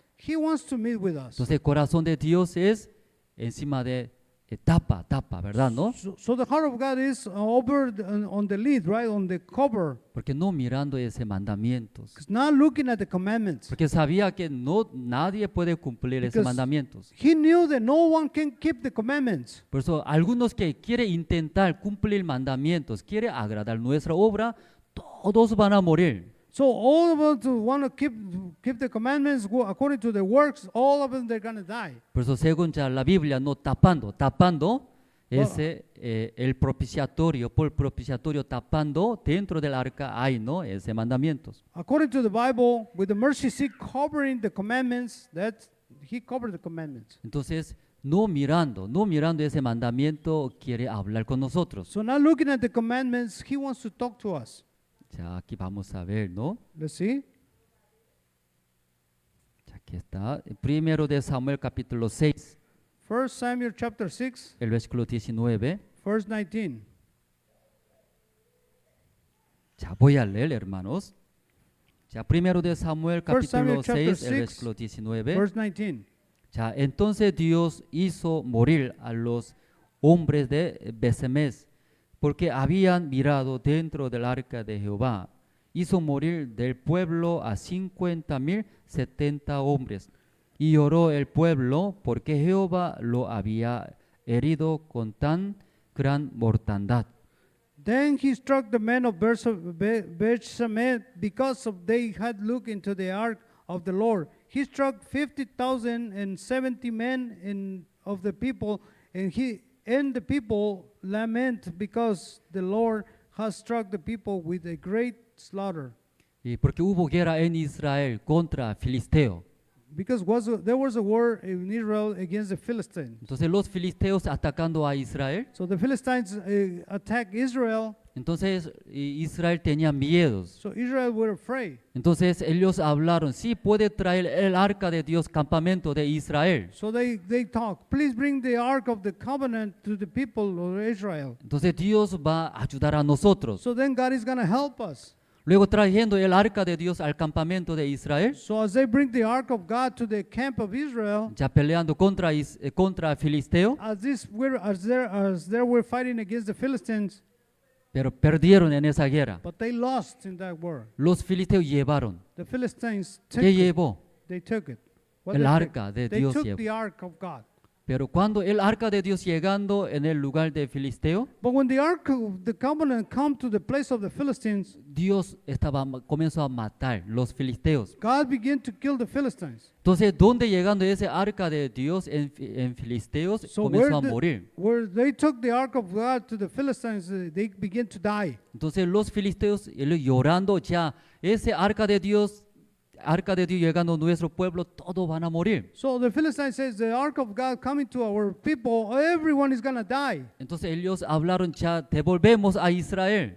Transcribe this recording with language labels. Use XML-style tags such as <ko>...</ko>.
<en>He wants to meet with us.</en> <es>Entonces el corazón de Dios es encima de tapa, ¿verdad? ¿No?</es> <en>So the heart of God is on the lid, right? On the cover.</en> <es>Porque no mirando ese mandamientos.</es> <en>It's not looking at the commandments.</en> <es>Porque sabía que nadie puede cumplir esos</es> <en>Because</en> <es>mandamientos.</es> <en>He knew that no one can keep the commandments.</en> <es>Por eso algunos que quieren intentar cumplir mandamientos, quieren agradar nuestra obra, todos van a morir.</es> <en>So all of us who want to keep the commandments according to the works, all of them they're going to die.</en> <es>Por eso según ya la Biblia, no tapando ese el propiciatorio, por propiciatorio tapando dentro del arca hay, ¿no?, ese mandamientos.</es> <en>According to the Bible, with the mercy seat covering the commandments, that He covered the commandments.</en> <es>Entonces, no mirando ese mandamiento, quiere hablar con nosotros.</es> <en>So not looking at the commandments, He wants to talk to us.</en> <es>Ya aquí vamos a ver, ¿no?</es> <en>Let's see.</en> <es>Ya aquí está. Primero de Samuel capítulo 6,</es> <en>1 Samuel chapter 6,</en> <es>el versículo 19.</es> <en>verse 19.</en> <es>Ya voy a leer, hermanos. Ya primero de Samuel capítulo</es> <en>Samuel chapter</en> <es>6, el</es> <en>6,</en> <es>versículo 19.</es> <en>Verse 19.</en> <es>Ya, entonces Dios hizo morir a los hombres de Besemes, porque habían mirado dentro del arca de Jehová. Hizo morir del pueblo a 50,070 hombres. Y lloró el pueblo porque Jehová lo había herido con tan gran mortandad.</es> <en>Then he struck the men of Bethshemesh because they had looked into the ark of the Lord. He struck 50,070 men of the people, and the people lament because the Lord has struck the people with a great slaughter.</en> <es>Y porque hubo guerra en Israel contra Filisteo.</es> <en>Because there was a war in Israel against the Philistines.</en> <es>Entonces los filisteos atacando a Israel.</es> <en>So the Philistines attacked Israel.</en> <es>Entonces Israel tenía miedos.</es> <en>So Israel were afraid.</en> <es>Entonces ellos hablaron, sí puede traer el arca de Dios, campamento de Israel.</es> <en>So they talked, please bring the ark of the covenant to the people of Israel.</en> <es>Entonces Dios va a ayudar a nosotros.</es> <en>So then God is going to help us.</en> <es>Luego trayendo el arca de Dios al campamento de Israel,</es> <en>So as they bring the ark of God to the camp of Israel,</en> <es>ya peleando contra Filisteo,</es> <en>as they were fighting against the Philistines,</en> <es>pero perdieron en esa guerra.</es> <en>but they lost in that war.</en> <es>Los filisteos llevaron.</es> <en>The Philistines took</en> <es>¿Qué</es> <en>it.</en> <es>llevó?</es> <en>They took it. What</en> <es>El</es> <en>they</en> <es>arca</es> <en>take?</en> <es>de</es> <en>They</en> <es>Dios</es> <en>took</en> <es>llevó.</es> <en>the ark of God.</en> <es>Pero cuando el arca de Dios llegando en el lugar de Filisteo,</es> <en>But when the ark of the covenant come to the place of the Philistines,</en> <es>Dios comenzó a matar los filisteos.</es> <en>God began to kill the Philistines.</en> <es>Entonces, ¿dónde llegando ese arca de Dios en filisteos</es> <en>So</en> <es>comenzó a morir?</es> <en>where they took the ark of God to the Philistines, they began to die.</en> <es>Entonces los filisteos ellos llorando ya, ese arca de Dios llegando a nuestro pueblo, todos van a morir.</es> <en>So the Philistines says, the ark of God coming to our people, everyone is going to die.</en> <es>Entonces ellos hablaron ya, devolvemos a Israel.</es>